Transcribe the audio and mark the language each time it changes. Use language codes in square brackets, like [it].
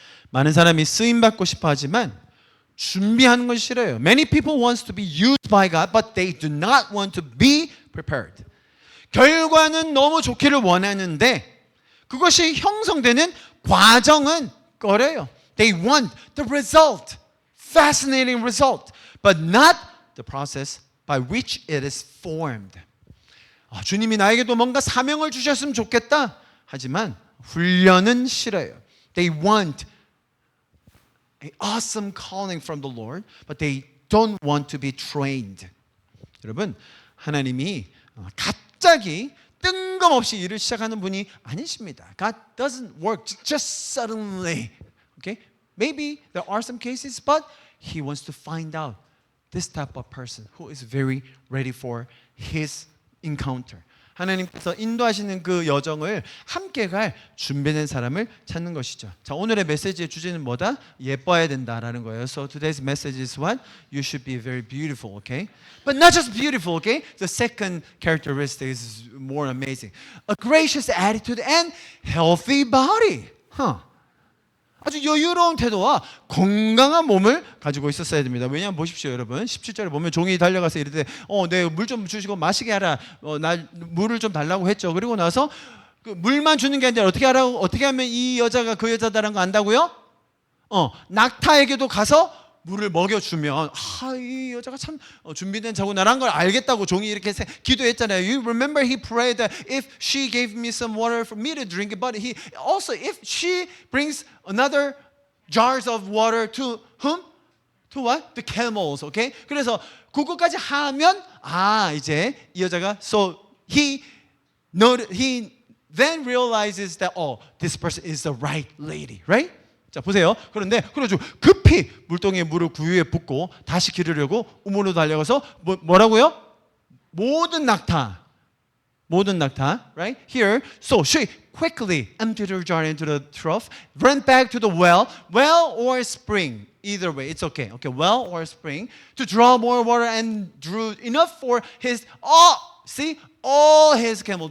[ko] 많은 사람이 쓰임 받고 싶어 하지만 준비하는 건 싫어요. [en] Many people want to be used by God, but they do not want to be prepared. [ko] 결과는 너무 좋기를 원하는데 그것이 형성되는 과정은 꺼려요. [en] They want the result, fascinating result, but not the process by which it is formed. [ko] 주님이 나에게도 뭔가 사명을 주셨으면 좋겠다. 하지만 훈련은 싫어요. [en] They want an awesome calling from the Lord, but they don't want to be trained. [ko] 여러분, 하나님이 갑자기 뜬금없이 일을 시작하는 분이 아니십니다. [en] God doesn't work just suddenly. Okay? Maybe there are some cases, but He wants to find out this type of person who is very ready for His encounter. [ko] 하나님께서 인도하시는 그 여정을 함께 갈 준비된 사람을 찾는 것이죠. 자, 오늘의 메시지의 주제는 뭐다? 예뻐야 된다라는 거예요. [en] So today's message is what? You should be very beautiful, okay? But not just beautiful, okay? The second characteristic is more amazing. A gracious attitude and healthy body. [ko] 아주 여유로운 태도와 건강한 몸을 가지고 있었어야 됩니다. 왜냐하면 보십시오, 여러분. 17절에 보면 종이 달려가서 이르되 네, 물 좀 주시고 마시게 하라. 나 물을 좀 달라고 했죠. 그리고 나서 그 물만 주는 게 아니라 어떻게 하면 이 여자가 그 여자다라는 거 안다고요? 낙타에게도 가서 물을 먹여주면 이 여자가 참 준비된 자구나라는 걸 알겠다고 종이 이렇게 기도했잖아요. [en] You remember he prayed that if she gave me some water for me to drink, but he also if she brings another jars of water to whom? To what? The camels. Okay? [ko] 그래서 그거까지 하면 이제 이 여자가 [en] so he then realizes that this person is the right lady, right? [ko] 자 보세요. 그런데 그래가지고 급히 물동이에 물을 구유에 붓고 다시 기르려고 우물로 달려가서 뭐라고요? 모든 낙타, [en] right? Here, so she quickly emptied her jar into the trough, ran back to the well or spring. Either way, it's okay. Okay, well or spring to draw more water and drew enough for his all his camels.